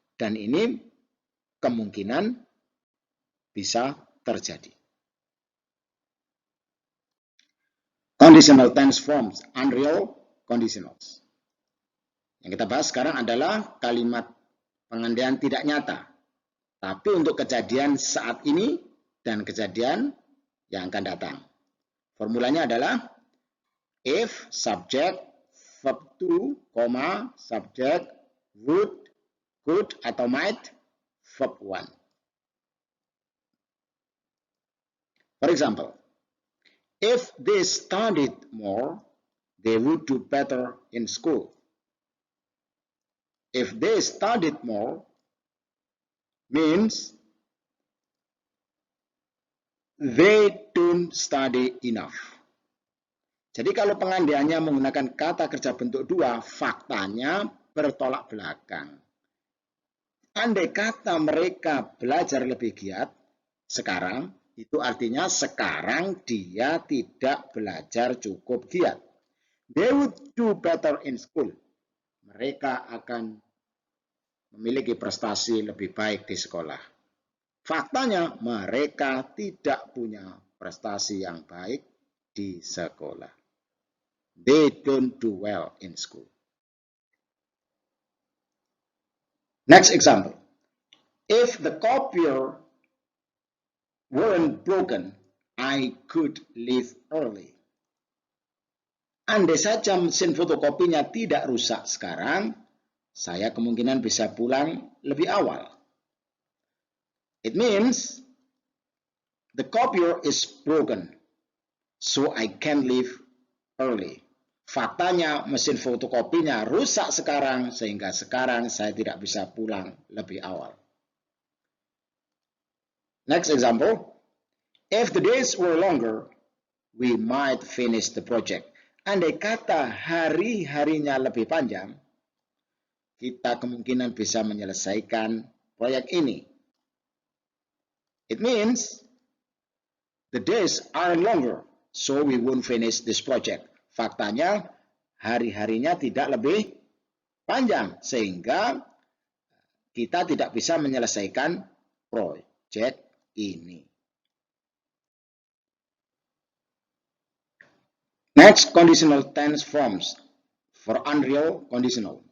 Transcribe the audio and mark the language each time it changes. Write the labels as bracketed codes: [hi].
[id] Dan ini kemungkinan bisa terjadi. [en] Conditional tense forms, unreal conditionals. [id] Yang kita bahas sekarang adalah kalimat pengandian tidak nyata. Tapi untuk kejadian saat ini dan kejadian yang akan datang. Formulanya adalah [en] If, subject, verb to, subject, would, could, atau might, verb 1. For example, if they studied more, they would do better in school. If they studied more means they don't study enough. [id] Jadi kalau pengandiannya menggunakan kata kerja bentuk 2, faktanya bertolak belakang. Andai kata mereka belajar lebih giat sekarang, itu artinya sekarang dia tidak belajar cukup giat. [en] They would do better in school. [id] Mereka akan memiliki prestasi lebih baik di sekolah. Faktanya mereka tidak punya prestasi yang baik di sekolah. [en] They don't do well in school. Next example. If the copier weren't broken, I could leave early. [id] Andai saja mesin fotokopinya tidak rusak sekarang, saya kemungkinan bisa pulang lebih awal. [en] It means the copier is broken, so I can leave early. [id] Faktanya mesin fotokopinya rusak sekarang, sehingga sekarang saya tidak bisa pulang lebih awal. [en] Next example. If the days were longer, we might finish the project. [id] Andai kata hari-harinya lebih panjang, kita kemungkinan bisa menyelesaikan proyek ini. [en] It means the days are longer, so we won't finish this project. [id] Faktanya, hari-harinya tidak lebih panjang, sehingga kita tidak bisa menyelesaikan proyek ini. [en] Next, conditional tense forms for unreal conditional.